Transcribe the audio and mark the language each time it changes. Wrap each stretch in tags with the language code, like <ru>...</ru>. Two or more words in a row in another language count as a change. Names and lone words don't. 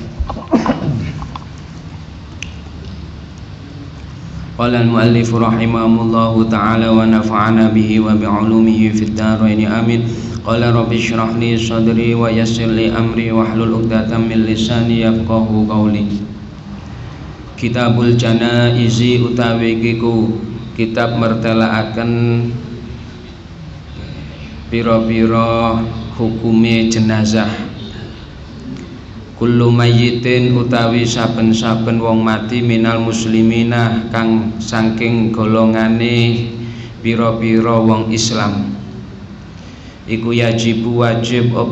<ar>قال المؤلف رحمه الله تعالى ونفعنا به وبعلومه في الدارين آمين. قال رب اشرح لي صدري ويسر لي أمري واحلل عقدة من لساني يفقهوا قولي. كتاب الجنائز</ar> <jv>utawi iku kitab mertelaaken pira-pira hukume jenazah.</jv> <ar>كل ميت</ar> <jv>utawi saben-saben wong mati</jv> <ar>من المسلمين</ar> <jv>kang saking golongane pira-pira wong Islam iku wajib apa</jv>